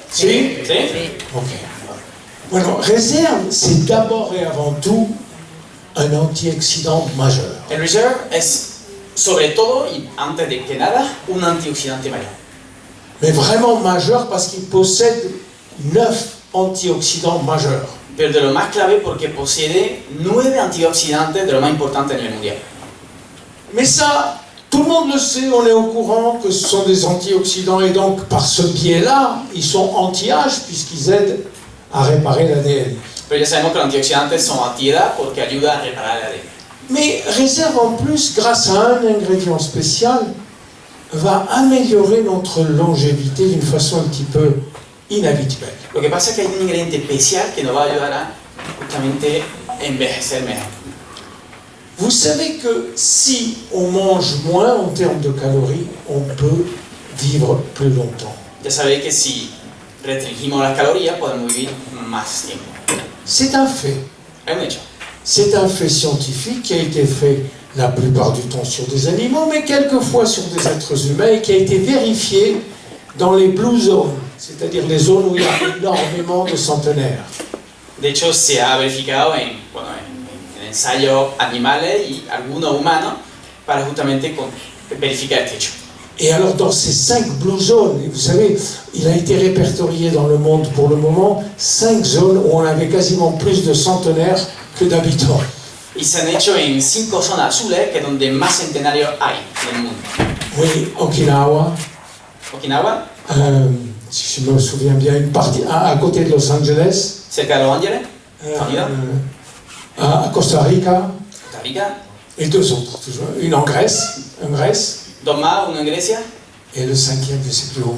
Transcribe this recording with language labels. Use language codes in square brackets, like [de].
[es] Sí. ¿Sí? Ok. Bueno, [fr] Réserve, c'est d'abord et avant tout un antioxydant majeur. [es] El Reserve es, sobre todo y antes de que nada, un antioxidante mayor. [fr] Mais vraiment majeur parce qu'il possède 9 antioxydants majeurs. [es] Pero de lo más clave porque posee 9 antioxidantes de lo más importante a nivel mundial. [fr] Mais ça, tout le monde le sait, on est au courant que ce sont des antioxydants et donc par ce biais-là, ils sont anti-âge puisqu'ils aident à réparer l'ADN. [es] Pero ya sabemos que los antioxidantes son antiedad porque ayuda a reparar el ADN. [fr] Mais Réserve en plus, grâce à un ingrédient spécial, va améliorer notre longévité d'une façon un petit peu inhabituelle. [es] Lo que pasa es que hay un ingrediente especial que nos va a ayudar a justamente envejecer mejor. [fr] Vous savez que si on mange moins en termes de calories, on peut vivre plus longtemps. [es] Ya sabéis que si restringimos las calorías podemos vivir más tiempo. [fr] C'est un fait. [es] Es un hecho. [fr] C'est un fait scientifique qui a été fait la plupart du temps sur des animaux, mais quelquefois sur des êtres humains et qui a été vérifié dans les blue zones, c'est-à-dire les zones où il y a énormément de centenaires. [es] De hecho, se ha verificado bueno, en ensayos animales y algunos humanos para justamente verificar este hecho. [fr] Et alors dans ces 5 blue zones, vous savez, il a été répertorié dans le monde pour le moment 5 zones où on avait quasiment plus de centenaires que d'habitants. [es] Y se han hecho en 5 zonas azules, que es donde más centenarios hay en el mundo. [fr] Oui, Okinawa, [es] Okinawa, [fr] si je me souviens bien, une partie à côté de Los Angeles, [es] cerca de Los Ángeles, Florida, [fr] à Costa Rica, [es] Costa Rica, [fr] et 2 autres, toujours. Une en Grèce, [es] dos más, uno en Grecia, [fr] et le 5e, je ne sais plus où.